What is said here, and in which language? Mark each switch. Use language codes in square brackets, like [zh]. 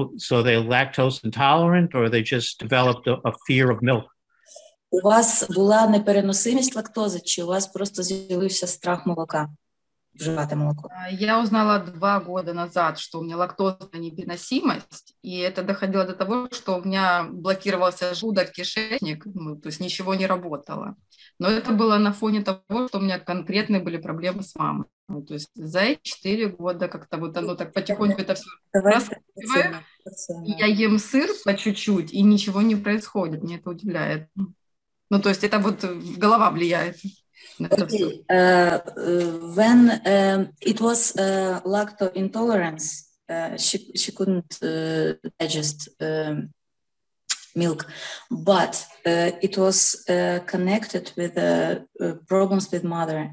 [en] So they're lactose intolerant, or they just developed a fear of milk. [uk] У вас була непереносимість лактози, чи у вас просто з'явився страх молока? Вживати молоко? [ru] Я узнала 2 года назад, что у меня лактозная непереносимость, и это доходило до того, что у меня блокировался желудок, кишечник, то есть ничего не работало. Но это было на фоне того, что у меня конкретные были проблемы с мамой. То есть за эти 4 года как-то вот оно так потихоньку это все раскручиваю. Я ем сыр по чуть-чуть, и ничего не происходит, мне это удивляет. То есть это вот голова влияет. [en] Okay. When it was lactose intolerance, she couldn't digest milk, but it was connected with problems with mother.